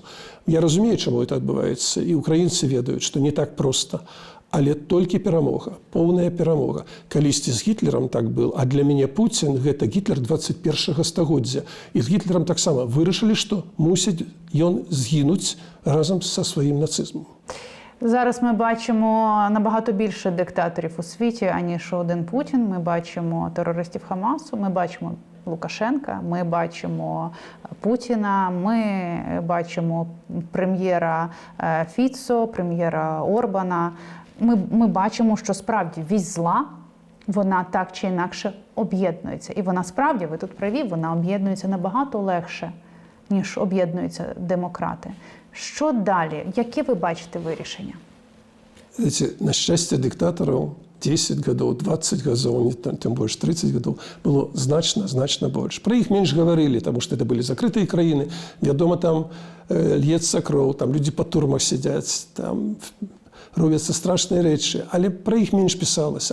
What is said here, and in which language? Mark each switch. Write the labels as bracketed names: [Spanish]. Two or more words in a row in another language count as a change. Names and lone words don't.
[Belarusian] Я разумею, чаму это адбываецца, і украінцы ведаюць, што не так проста. Але толькі перамога, поўная перамога. Калісьці з Гітлерам так был, а для мяне Пуцін – гэта Гітлер 21-го стагоддзя. І з Гітлерам таксама вырашылі, што мусіць ён згінуць разам са сваім нацизмом. [Ukrainian] Зараз ми бачимо набагато більше диктаторів у світі, аніж один Путін. Ми бачимо терористів Хамасу, ми бачимо Лукашенка, ми бачимо Путіна, ми бачимо прем'єра Фіцо, прем'єра Орбана. Ми бачимо, що справді вісь зла, вона так чи інакше об'єднується. І вона справді, ви тут праві, вона об'єднується набагато легше, ніж об'єднуються демократи. Що далі? Яке ви бачите вирішення? [Belarusian] На щастя диктаторів 10 гадоў, 20 гадоў, тым больш 30 гадоў, было значна больш. Пра іх менш гаварылі, таму што это былі закрытыя краіны. Вядома, там льецца кроў, там людзі па турмах сядзяць, там робяцца страшныя рэчы, але пра іх менш пісалася.